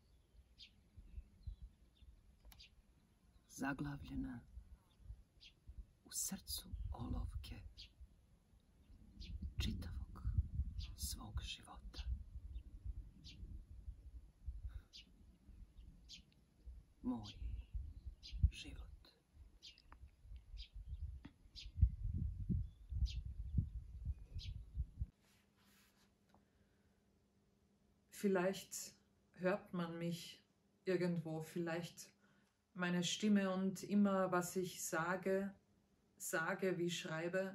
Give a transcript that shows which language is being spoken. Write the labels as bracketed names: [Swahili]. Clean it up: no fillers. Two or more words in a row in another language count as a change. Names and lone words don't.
[Serbian] Zaglavljena u srcu olovke čitavog svog života. Moj život. [German] Vielleicht hört man mich irgendwo, vielleicht meine Stimme und immer, was ich sage wie schreibe.